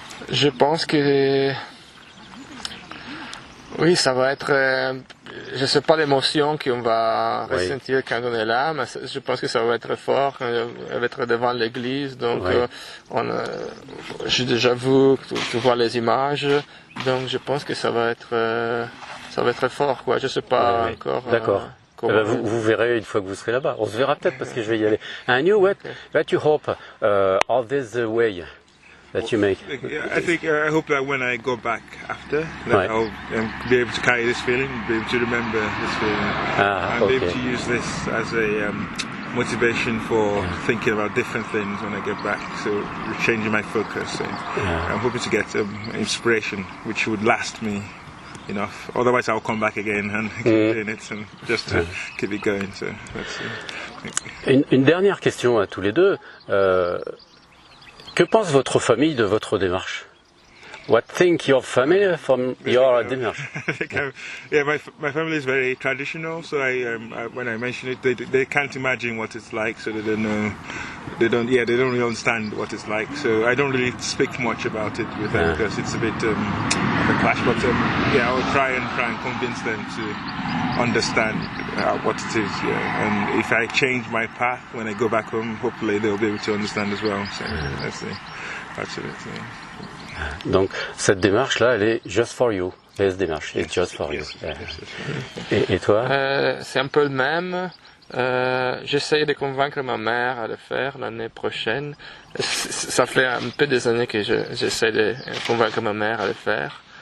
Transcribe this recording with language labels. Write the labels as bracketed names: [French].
[French] Je pense que oui, ça va être, je sais pas l'émotion qu'on va ressentir quand on est là, mais je pense que ça va être fort quand on va être devant l'église. Donc, j'ai déjà vu, tu vois les images, donc je pense que ça va être fort, quoi. Je sais pas encore. D'accord. Vous verrez une fois que vous serez là-bas. On se verra peut-être parce que je vais y aller. [English] And you, what you hope of this way that you make? I hope that when I go back after, that I'll be able to carry this feeling, be able to remember this feeling, and be able to use this as a motivation for thinking about different things when I get back. So changing my focus, and I'm hoping to get inspiration which would last me enough. Otherwise, I'll come back again and keep doing it, and just to keep it going. So that's [French] une dernière question à tous les deux. Que pense votre famille de votre démarche? [English] What think your family from your démarche? Yeah, my family is very traditional, so when I mention it, they can't imagine what it's like, so they don't know. They don't really understand what it's like. So I don't really speak much about it with them because it's a bit of a clash. But yeah, I will try and convince them to understand what it is. Yeah, and if I change my path when I go back home, hopefully they'll be able to understand as well. So that's it. Yeah. [French] Donc cette démarche-là, elle est [English] just for you. [French] Cette démarche est just for you. Et toi? C'est un peu le même. J'essaie de convaincre ma mère à le faire l'année prochaine. Ça fait un peu des années que j'essaie de convaincre ma mère à le faire.